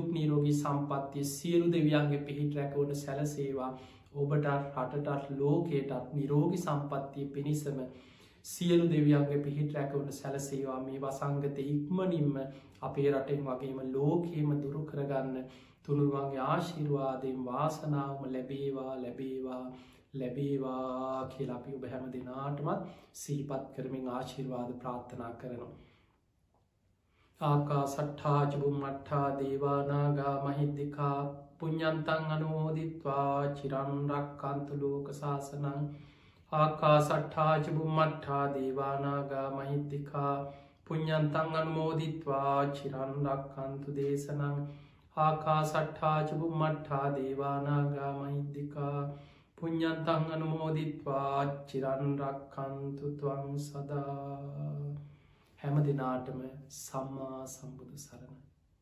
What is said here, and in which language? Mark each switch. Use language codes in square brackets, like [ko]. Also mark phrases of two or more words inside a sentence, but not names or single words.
[si] නීරෝගී සම්පත්තිය සියලු දෙවියන්ගේ පිහිට රැකවන සැලසේවා ඔබට රටටත් ලෝකයටත් නිරෝගි සම්පත්තිය පිණිසම සියලු දෙවියන්ගේ පිහිට රැකවන සැලසේවා මේ වසංගත ඉක්මනින්ම අපේ රටෙන් වගේම ලෝකයම දුරු කරගන්න තුනුරුවන්ගේ ආශිර්වාදයෙන් වාසනාවම ලැබේවා ලැබේවා ලැබේවා කියලා අපි ඔබ හැම දෙනාටමත් සිහිපත් කරමින් ආශිර්වාද ප්‍රාර්ථනා කරනවා. [pi] ආකා සට්ඨාචබුම් මට්ඨා දේවානාගා මහිද්දිකා පුඤ්ඤන්තං අනුමෝදිත්වා චිරන් රක්ඛන්තු ලෝක සාසනං ආකා සට්ඨාචබුම් මට්ඨා දේවානාගා මහිද්දිකා පුඤ්ඤන්තං අනුමෝදිත්වා චිරන් රක්ඛන්තු දේශනං ආකා සට්ඨාචබුම් මට්ඨා දේවානාගා මහිද්දිකා පුඤ්ඤන්තං අනුමෝදිත්වා චිරන් රක්ඛන්තු ත්වං සදා [si] හැම දිනාටම සම්මා සම්බුදු සරණයි